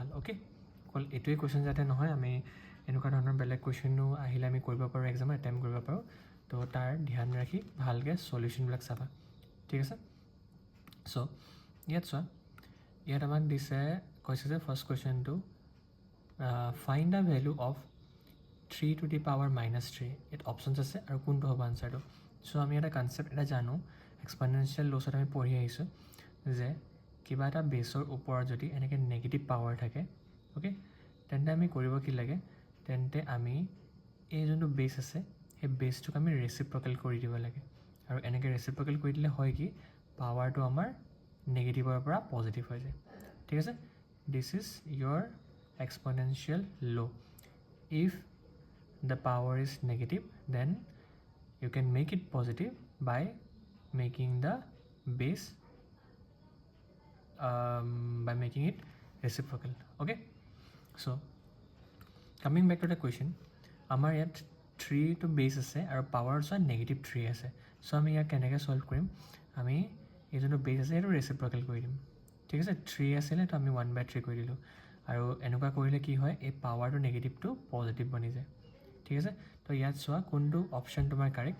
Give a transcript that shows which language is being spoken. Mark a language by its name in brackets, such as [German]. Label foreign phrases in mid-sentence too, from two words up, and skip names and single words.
[Assamese] অ'কে, অকল এইটোৱে কুৱেশ্যন যাতে নহয়, আমি এনেকুৱা ধৰণৰ বেলেগ কুৱেশ্যনো আহিলে আমি কৰিব পাৰোঁ, এক্সামত এটেম্প কৰিব পাৰোঁ। তো তাৰ ধ্যান ৰাখি ভালকৈ চলিউশ্যনবিলাক চাবা। ঠিক আছে, চ' ইয়াত চোৱা, ইয়াত আমাক দিছে, কৈছে যে ফাৰ্ষ্ট কুৱেশ্যনটো [English] find the value of 3 to the power -3. [Assamese] ইয়াত অপশ্যনছ আছে আৰু কোনটো হ'ব আনচাৰটো। চ' আমি এটা কনচেপ্ট এটা জানো, এক্সপনেনচিয়েল লছত আমি পঢ়ি আহিছোঁ যে কিবা এটা বেছৰ ওপৰত যদি এনেকৈ [English] negative power [Assamese] থাকে, অ'কে, তেন্তে আমি কৰিব কি লাগে, তেন্তে আমি এই যোনটো বেছ আছে সেই বেছটোক আমি ৰেচিপ্ৰকেল কৰি দিব লাগে। আৰু এনেকৈ ৰেচিপ্ৰকেল কৰি দিলে হয় কি, পাৱাৰটো আমাৰ নেগেটিভৰ পৰা পজিটিভ হৈ যায়। ঠিক আছে, [English] this is your exponential law'. ইফ the power is negative, then you can make it positive by making the base by making it reciprocal. Okay, so coming back to the question, [Assamese] আমাৰ ইয়াত 3 to base আছে আৰু পাৱাৰ চোৱা -3 আছে। চ' আমি ইয়াক কেনেকৈ ছল্ভ কৰিম, আমি এই যোনটো বেছ আছে সেইটো ৰেচিপ্ৰকেল কৰি দিম। ঠিক আছে, 3 আছিলে তো আমি 1/3 কৰি দিলোঁ, আৰু এনেকুৱা কৰিলে কি হয়, এই পাৱাৰটো নেগেটিভটো পজিটিভ বনি যায়। ঠিক আছে, তো ইয়াত চোৱা কোনটো অপশ্যন তোমাৰ কাৰেক্ট।